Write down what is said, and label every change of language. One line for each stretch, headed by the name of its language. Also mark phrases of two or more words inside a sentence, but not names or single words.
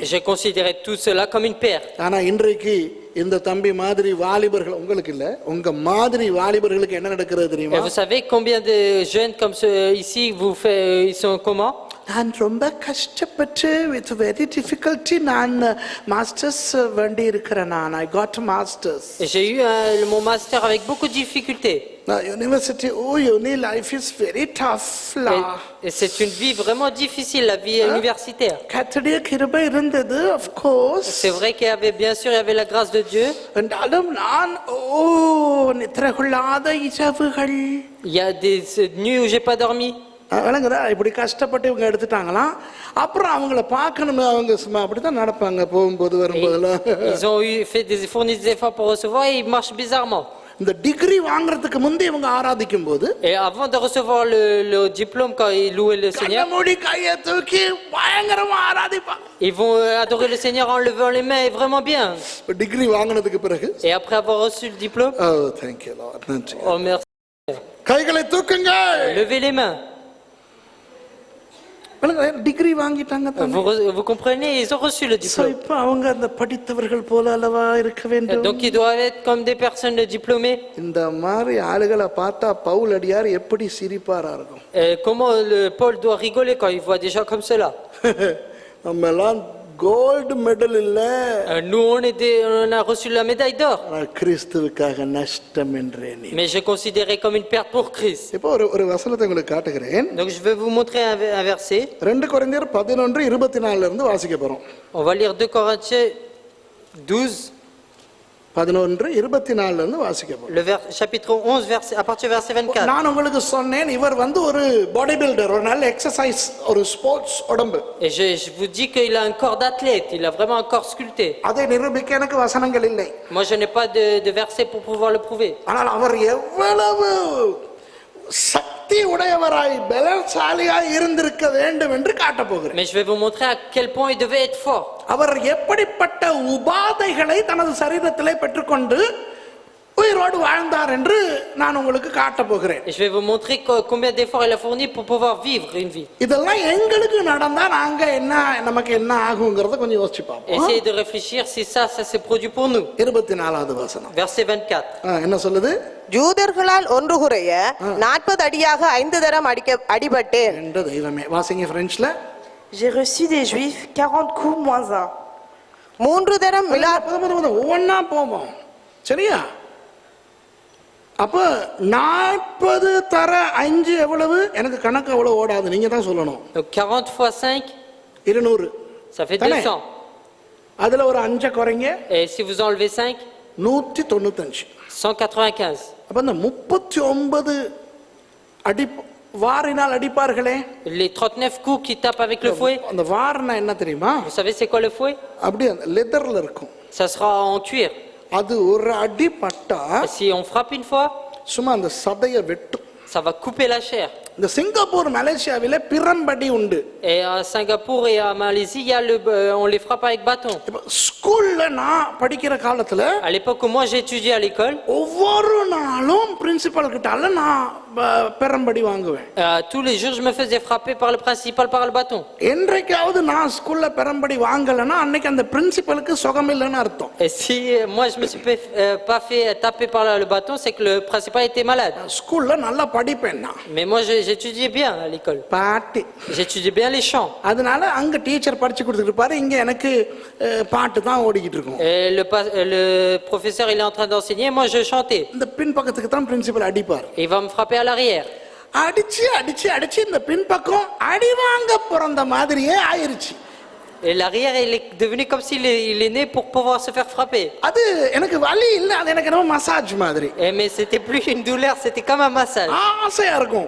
French: j'ai considéré tout cela comme une perte.
Tamil: ஆனா இன்றைக்கு இந்த தம்பி மாதிரி வாலிபர்கள், உங்களுக்கு இல்ல, உங்க மாதிரி வாலிபர்களுக்கு என்ன நடக்கிறது
French: Et
Tamil: தெரியுமா?
French: vous savez combien de jeunes comme ceux ici, ils sont comment?
Tamil: நான் ரொம்ப கஷ்டப்பட்டு
English: with very difficulty
Tamil: நான் மாஸ்டர்ஸ் வேண்டி இருக்கிறேன்.
English: நான் I got masters.
French: Et j'ai eu mon master avec beaucoup de difficultés.
English: university uni life is very tough la.
French: Et c'est une vie vraiment difficile, la vie universitaire.
Tamil: கர்த்தருடைய கிருபை இருந்தது,
English: of course.
French: C'est vrai qu'il y avait, bien sûr, il y avait la grâce de Dieu.
Tamil: என்றாலும் நான் நித்திரை கொள்ளாத இரவுகள்.
French: Il y a des nuits où j'ai pas dormi.
Tamil: விளங்குதா? இப்படி கஷ்டப்பட்டு இவங்க எடுத்துட்டாங்களாம். அப்புறம் அவங்கள பார்க்கணும், அவங்க சும்மா அப்படித்தான் நடப்பாங்க போகும்போது வரும்போதெல்லாம்.
French: Ils ont fourni des efforts pour recevoir et ils marchent bizarrement.
Tamil: இந்த டிகிரி வாங்குறதுக்கு முந்தி இவங்க ஆராதிக்கும் போது,
French: Et avant de recevoir le diplôme, quand ils louaient le Seigneur,
Tamil: கண்ணமூடி கையை தூக்கி பயங்கரமா ஆராதிப்பாங்க.
French: ils vont adorer le Seigneur en levant les mains et vraiment bien.
Tamil: டிகிரி வாங்கினதுக்கு பிறகு,
French: Et après avoir reçu le diplôme,
English: thank you Lord,
Tamil: நன்றி.
French: oh merci,
Tamil: கைகளை தூக்குங்கள்.
French: levez les mains.
Tamil: டிகிரி வாங்கிட்டாங்க.
French: Vous comprenez, ils ont reçu le diplôme.
Tamil: இப்ப அவங்க அந்த படித்தவர்கள் போல அல்லவா இருக்க வேண்டும்.
French: Donc ils doivent être comme des personnes diplômées.
Tamil: இந்த மாதிரி ஆளுகளை பார்த்தா பவுல் அடியார் எப்படி சிரிப்பாரா இருக்கும்.
French: Comment Paul doit rigoler quand il voit des gens comme cela.
Tamil: நம்ம எல்லாம்
English: gold medal
Tamil: இல்ல,
French: Nous on a reçu la médaille d'or,
Tamil: கிறிஸ்துவுக்காக நஷ்டம் என்றே.
French: mais j'ai considéré comme une perte pour Christ.
Tamil: இப்போ ஒரு வசனத்தை உங்களுக்கு காட்டுகிறேன்.
French: Donc je vais vous montrer un verset.
Tamil: 2 கொரிந்தியர் 11:24 இருந்து வாசிக்க போறோம்.
French: On va lire 2 Corinthiens 12.
Tamil: 11:24 இருந்து வாசிக்க போறோம்.
French: Le chapitre 11, à partir du verset 24.
Tamil: நான் உங்களுக்கு சொன்னேன் இவர் வந்து ஒரு
English: body builder,
Tamil: ஒரு நல்ல எக்ஸசைஸ், ஒரு ஸ்போர்ட்ஸ் உடம்பு.
French: Et je vous dis qu'il a un corps d'athlète, il a vraiment un corps sculpté.
Tamil: அதை நிரூபிக்க எனக்கு வசனங்கள் இல்லை.
French: Moi je n'ai pas de verset pour pouvoir le prouver.
Tamil: ஆனால் அவர் எவ்வளவு சக்தி உடையவராய் பலசாலியாய் இருந்திருக்க வேண்டும் என்று காட்ட போகிறேன்.
French: Mais je vais vous montrer à quel point il devait être fort.
Tamil: அவர் எப்படிப்பட்ட உபாதைகளை தனது சரீரத்திலே பெற்றுக்கொண்டு உயிரோடு வாழ்ந்தார் என்று நான் உங்களுக்கு காட்ட போகிறேன்.
French: Et je vais vous montrer combien d'efforts il a fourni pour pouvoir vivre une vie.
Tamil: இதெல்லாம் எங்களுக்கு நடந்தா நாங்க என்ன நமக்கு என்ன ஆகும்ங்கறத கொஞ்சம் யோசிச்சு பாப்போம்.
French: Essayez de réfléchir si ça s'est produit pour nous.
Tamil: 24வது வசனம்.
French: Verset 24.
Tamil: என்ன சொல்லுது? யூதர்களால் ஒன்று குறைய 40 அடியாக 5 தரம் அடிபட்டேன். என்ற தெய்வமே. வாசிங்க பிரெஞ்ச்ல.
French: J'ai reçu des Juifs 40 coups moins 1.
Tamil: 3 தரம் ஒவ்வொன்னா போவோம், சரியா? அப்ப 40 தர 5 எவ்வளவு? எனக்கு கணக்கு அவ்வளவு ஓடாது, நீங்க தான் சொல்லணும்.
French: Donc 40 fois 5, 200. ça fait 200.
Tamil: அதுல ஒரு 5 குறைங்க.
French: Et si vous enlevez 5, 195. 195.
Tamil: அப்ப இந்த 39 அடி வாரினால் அடிப்பார்களே,
French: Les 39 coups qui tapent avec le fouet.
Tamil: அந்த வார்னா என்ன தெரியுமா?
French: Vous savez c'est quoi le fouet?
Tamil: அப்படியே லெதர்ல இருக்கும்.
French: Ça sera en cuir.
Tamil: அது ஒரு அடி பட்டா
French: Et si on frappe une fois,
Tamil: சும்மா அந்த சதையை வெட்டும்.
French: ça va couper la chair.
Tamil: இந்த சிங்கப்பூர் மலேசியாவில பிரம்படி உண்டு.
French: Et à Singapour et à Malaisie, il y a on les frappe avec bâton.
Tamil: இப்ப ஸ்கூல்ல நான் படிக்கிற காலத்துல
French: À l'époque où moi j'ai étudié à l'école,
Tamil: ஒவ்வொரு நாளும் பிரின்சிபல் கிட்டால நான் பிரம்படி வாங்குவேன்.
French: tous les jours je me faisais frapper par le principal par le bâton.
Tamil: என்றைக்காவது நான் ஸ்கூல்ல பிரம்படி வாங்கலன்னா அன்னைக்கு அந்த பிரின்சிபலுக்கு சுகம் இல்லைன்னு அர்த்தம்.
French: Et si moi je me suis pas fait taper par le bâton, c'est que le principal était malade.
Tamil: ஸ்கூல்ல நல்லா படிப்பேன் நான்.
French: Mais moi j'étudiais bien à l'école.
Tamil: பாட்டு.
French: J'étudiais bien les chants.
Tamil: அதனால அங்க டீச்சர் படிச்சு கொடுத்துட்டு இருப்பாரு, இங்க எனக்கு பாட்டு தான் ஓடிக்கிட்டு இருக்கும்.
French: Et le professeur il est en train d'enseigner, moi je chantais.
Tamil: இந்த பின் பக்கத்துக்கு தான் பிரின்சிபல் அடிப்பார்.
French: Et il va me frapper à l'arrière.
Tamil: அடிச்சு அடிச்சு அடிச்சு இந்த பின் பக்கம் அடி வாங்க பிறந்த மாதிரியே ஆயிருச்சு.
French: Et l'arrière il est devenu comme s'il il est né pour pouvoir se faire frapper.
Tamil: அது எனக்கு வலி இல்ல, அது எனக்கு ரொம்ப மசாஜ் மாதிரி.
French: Mais c'était plus une douleur, c'était comme un massage.
Tamil: ஆசையா இருக்கும்.